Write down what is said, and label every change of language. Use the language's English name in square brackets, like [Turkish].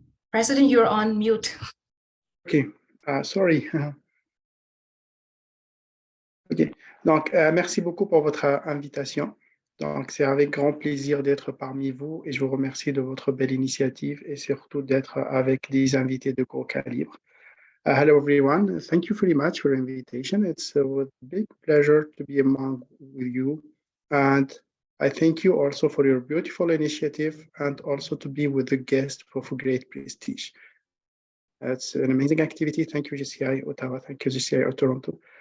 [English] President, you're on mute. OK, sorry. [French] OK, donc merci beaucoup pour votre invitation. Donc, c'est avec grand plaisir d'être parmi vous et je vous remercie de votre belle initiative et surtout d'être avec des invités de gros calibre. [English] Hello, everyone. Thank you very much for the invitation. It's a big pleasure to be among you. And I thank you also for your beautiful initiative and also to be with the guest for great prestige. It's an amazing activity. Thank you, JCI Ottawa. Thank you, JCI Toronto.